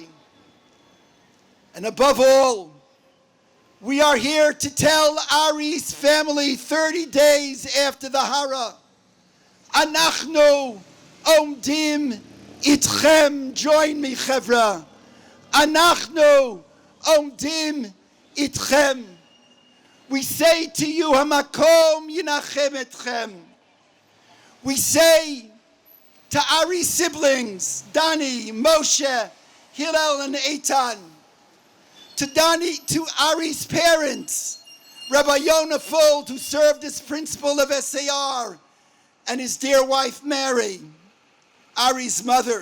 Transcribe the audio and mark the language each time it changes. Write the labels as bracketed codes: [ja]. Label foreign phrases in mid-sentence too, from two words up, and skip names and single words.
[en] And above all, we are here to tell Ari's family 30 days after the Hara, [he] אנחנו עומדים איתכם. [en] Join me, Chevra. [he] אנחנו עומדים איתכם. [en] We say to you, [he] המקום ינחם אתכם. [en] We say to Ari's siblings, Dani, Moshe, Hillel, and Eitan, to Dani, to Ari's parents, Rabbi Yona Fuld, who served as principal of SAR, and his dear wife Mary, Ari's mother.